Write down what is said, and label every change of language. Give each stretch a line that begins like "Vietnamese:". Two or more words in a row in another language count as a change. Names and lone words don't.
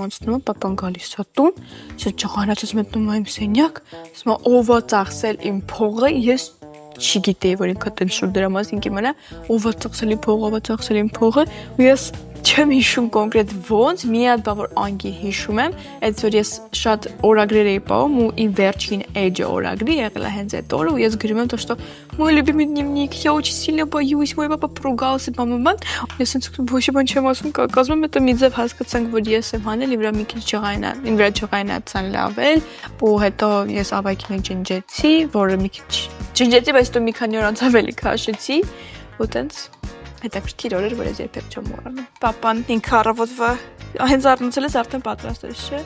Armenian: անցնում է, պապան գալիս է տուն, ես ճղանացած մտնում եմ իմ սենյակ, ասում է ով է ծախսել իմ փողը, ես չգիտեի, որ ինքը տենց շուտ դրա մասին կիմանա, ով է ծախսել իմ փողը, ու ես չեմ հիշում կոնկրետ ոնց, մի հատ բան որ անգիր հիշում եմ, այդ որ ես շատ օրագրեր էի պահում ու իմ վերջին էջը օրագրի եղել է հենց այդ օրը ու ես գրում եմ
Russian: то что мой любимый дневник, я очень сильно боюсь, мой папа поругался, мама,
Armenian: ես ինձ ոչ բան չեմ ասում, կազմում եմ, մի ձև հասկացանք, որ ես եմ հանել, իմ վրա մի քիչ իմ վրա չղայնացան լավել, ու հետո ես ավակին ջնջեցի, որը մի քիչ ջնջեցի, բայց դու մի քանի օր անց ավելի քաշեցի, ու տենց հետաքրքիր օրեր, որ ես երբեք չեմ մոռանում։ Պապան ինքը առավոտվա հենց առնցել ես արդեն պատրաստել ես, չէ՞։